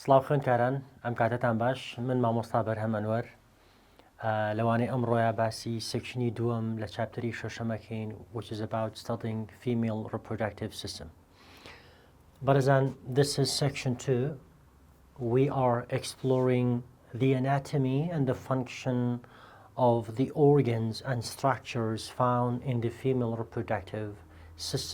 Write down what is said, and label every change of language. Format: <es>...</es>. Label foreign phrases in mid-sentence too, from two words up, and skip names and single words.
<ckb>سلااو خوێنکاران ئەم کاتتان باش من مامۆستا بەرهەم ئەنوەر لەوانەیە ئەمڕۆیە باسی سێکشنی دووەم لە چاپتەری شەشەمەکەین</ckb> <en>which is about studying female reproductive system. Barazan, this is section 2. We are exploring the anatomy and the function of the organs and structures found in the female reproductive system.</en>